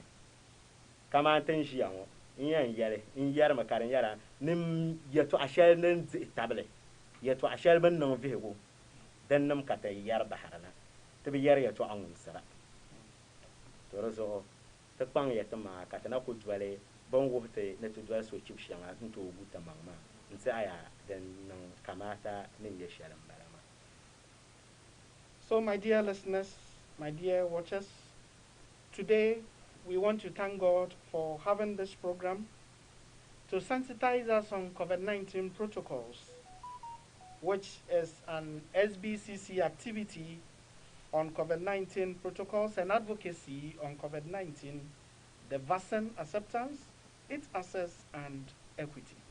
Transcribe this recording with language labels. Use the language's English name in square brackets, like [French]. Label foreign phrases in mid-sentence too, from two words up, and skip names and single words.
[Dagbani] kamaan tin ʒiya ŋɔ n yɛn yɛli n yɛrimi ka di nyɛla yɛltɔɣa shɛli din dihi tabili yɛltɔɣa shɛli bin niŋ vihigu din nim ka ti yɛri baharina ti bi yɛri yɛltɔɣa ŋumsira to di zuɣu ti kpaŋ yɛ ti maŋa ka ti na ku doli bin wuhi ti ni ti doli so chibi shɛŋa n tooi gu ti maŋ maa n tiɛha din niŋ kamaata ni nyɛ shɛli n bala maa. [English] So, my dear listeners, my dear watchers, today we want to thank God for having this program to sensitize us on COVID-19 protocols, which is an SBCC activity on COVID-19 protocols and advocacy on COVID-19, the vaccine acceptance, its access, and equity.